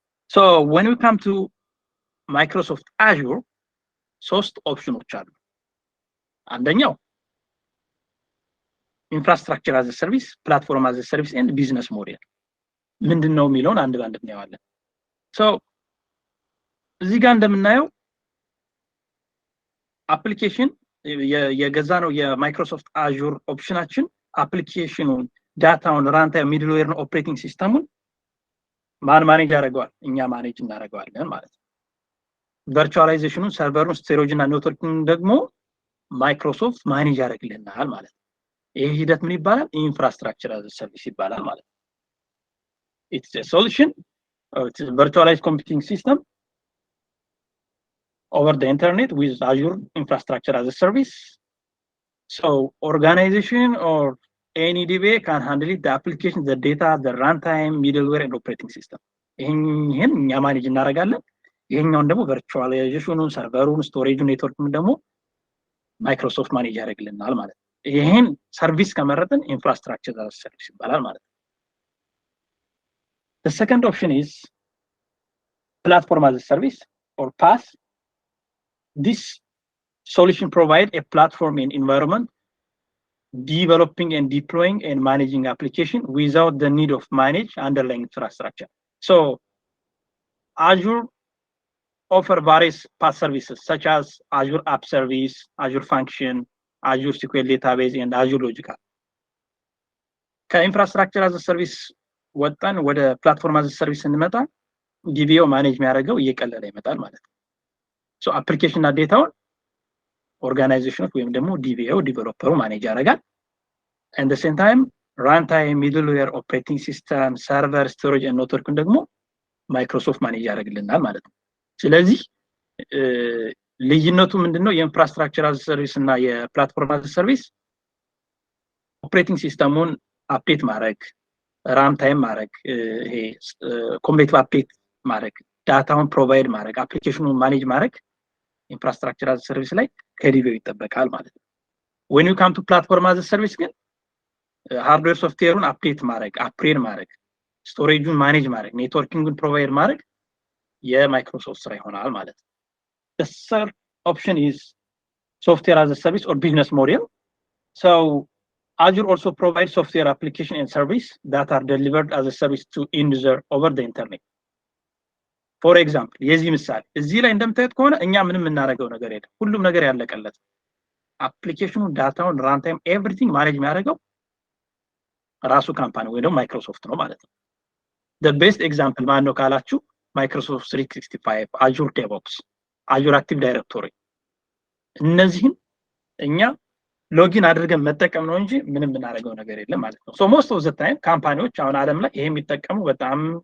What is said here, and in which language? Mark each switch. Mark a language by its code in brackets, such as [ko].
[en] So when we come to Microsoft Azure, [am] ሶስት ኦፕሽኖች አሉ። አንደኛው [en] infrastructure as a service, platform as a service, and business model. [am] ምንድነው የሚለውን አንድ ባንድ እናየዋለን። So እዚህ ጋር እንደምናየው application የገዛነው የማይክሮሶፍት Azure ኦፕሽናችን application-ን ዳታውን runtime middleware operating system-ን ማኔጅ ያደርገዋል እኛ ማኔጅ እናደርገዋለን ማለት ነው። virtualization-ን ሰርቨሩን ስቶሬጅ እና ኔትወርኪንግ ደግሞ ማይክሮሶፍት ማኔጅ ያደርግልናል ማለት ነው። ይሄ ሂደት ምን ይባላል? ኢንፍራስትራክቸር አዝ ሰርቪስ ይባላል ማለት ነው። [en] it's a solution or it's a virtualized computing system over the internet with Azure infrastructure as a service. So organization or any DBA can handle it, the application, the data, the runtime, middleware, and operating system. [am] ይሄን እኛ ማኔጅ እናደርጋለን። ይሄኛውን ደግሞ ቨርቹዋላይዜሽኑን፣ ሰርቨሩን፣ ስቶሬጁን፣ ኔትወርኩን ደግሞ ማይክሮሶፍት ማኔጅ ያደርግልናል ማለት ነው። ይሄን ሰርቪስ ከመረጥን ኢንፍራስትራክቸር አዝ ሰርቪስ ይባላል ማለት ነው። [en] The second option is platform as a service or PaaS. This solution provides a platform and environment developing and deploying and managing application without the need of manage underlying infrastructure. So Azure offer various PaaS services such as Azure App Service, Azure Function, Azure SQL Database, and Azure Logical. [am] ከኢንፍራስትራክቸር አዝ ሰርቪስ ወጣን ወደ ፕላትፎርም አዝ ሰርቪስ እንመጣ ዲቪኦ ማኔጅ የሚያደርገው እየቀለለ ይመጣል ማለት ነው። ሶ አፕሊኬሽን እና ዴታውን ኦርጋናይዜሽኖች ወይም ደግሞ ዲቪኦ ዲቨሎፐሩ ማኔጅ ያደርጋል። [en] and the same time runtime, middleware, operating system, server, storage and networking [am] ደግሞ ማይክሮሶፍት ማኔጅ ያደርግልናል ማለት ነው። ስለዚህ ልዩነቱ ምንድነው? የኢንፍራስትራክቸር አዝ ሰርቪስ እና የፕላትፎርም አዝ ሰርቪስ ኦፕሬቲንግ ሲስተሙን አፕዴት ማድረግ፣ ራንታይም ማድረግ፣ ይሄ ኮምፕሌት አፕዴት ማድረግ፣ ዳታውን ፕሮቫይድ ማድረግ፣ አፕሊኬሽኑን ማኔጅ ማድረግ ኢንፍራስትራክቸር አዝ ሰርቪስ ላይ ከዲቪኦ ይጠበቃል ማለት ነው። [en] when you come to platform as a service [am] ግን ሃርድዌር ሶፍትዌሩን አፕዴት ማድረግ፣ አፕግሬድ ማድረግ፣ ስቶሬጁን ማኔጅ ማድረግ፣ ኔትወርኪንግን ፕሮቫይድ ማድረግ የማይክሮሶፍት ስራ ይሆናል ማለት ነው። [en] The third option is software as a service or business model. So Azure also provides software application and service that are delivered as a service to end user over the internet. For example, [am] የዚህ ምሳሌ እዚህ ላይ እንደምታዩት ከሆነ እኛ ምንም የምናደርገው ነገር የለም። ሁሉም ነገር ያለቀለት አፕሊኬሽኑ፣ ዳታውን፣ ራንታይም ኤቭሪቲንግ ማኔጅ የሚያደርገው ራሱ ካምፓኒ ወይ ደግሞ ማይክሮሶፍት ነው ማለት ነው። [en] the best example [am] ማን ነው ካላችሁ ማይክሮሶፍት 365 Azure DevOps Azure Active Directory እነዚህን እኛ ሎጊን አድርገን መጠቀም ነው እንጂ ምንም እናደርገው ነገር የለም ማለት ነው። [en] so most of the time [am] ካምፓኒዎች አሁን ዓለም ላይ ይሄ የሚጠቀሙ በጣም